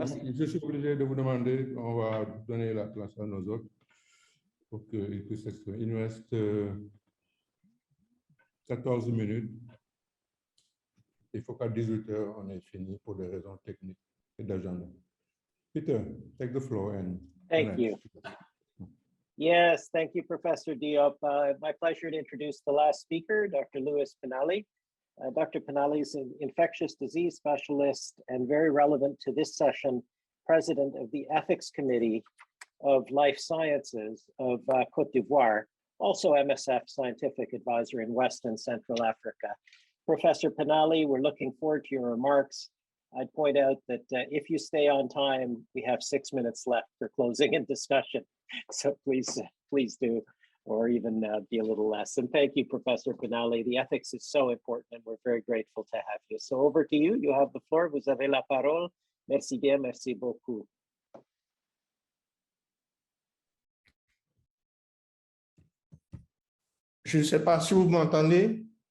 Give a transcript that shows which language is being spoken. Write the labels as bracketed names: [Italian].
[French] Je suis obligé de vous demander, on va donner la place à nos autres pour qu'ils puissent s'exprimer. Il nous reste 14 minutes. Il faut qu'à 18 h, on ait fini pour des raisons techniques et d'agenda. Peter, [English] take the floor and... Thank you. Yes, thank you, Professor Diop. My pleasure to introduce the last speaker, Dr. Louis PENALI. Dr. PENALI is an infectious disease specialist and very relevant to this session, president of the Ethics Committee of Life Sciences of Côte d'Ivoire, also MSF Scientific Advisor in West and Central Africa. Professor PENALI, we're looking forward to your remarks. I'd point out that if you stay on time, we have 6 minutes left for closing and discussion. So please do, or even be a little less. And thank you, Professor PENALI. The ethics is so important and we're very grateful to have you. So over to you, you have the floor. [French] Vous avez la parole. Merci bien, merci beaucoup. Je ne sais pas si vous m'entendez.